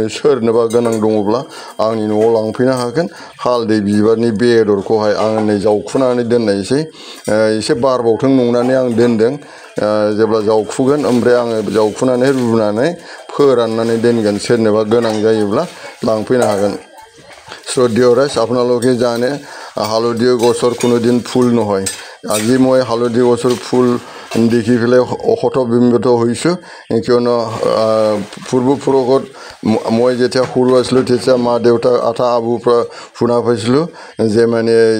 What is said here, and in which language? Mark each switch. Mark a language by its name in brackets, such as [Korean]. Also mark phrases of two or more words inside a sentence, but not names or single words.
[Bodo] सोरनोबा गोनां दङब्ला आंनि न'आव लांफैनो हागोन हालदै बिबारनि बेदरखौहाय आं नै जावखुनानै दोननायसै एसे बारबावथों नंनानै आं दोनदों जेब्ला जावखुगोन ओमफ्राय आङो जावखुनानै रुनानै फोराननानै दोनगोन सोरनोबा गोनां जायोब्ला लांफैनो हागन [Assamese] শ্রদ্ধেয় রাইজ আপোনালোকে জানে হালধীয়া গছৰ কোনোদিন ফুল নহয় আজি মই হালধীয়া গছৰ ফুল দেখি পেলাই হতবিম্বিত হৈছোঁ কিয়নো পূৰ্বপুৰুষত মই যেতিয়া সৰু আছিলোঁ তেতিয়া মা দেউতা আটা আবুৰ পৰা শুনা পাইছিলোঁ যে মানে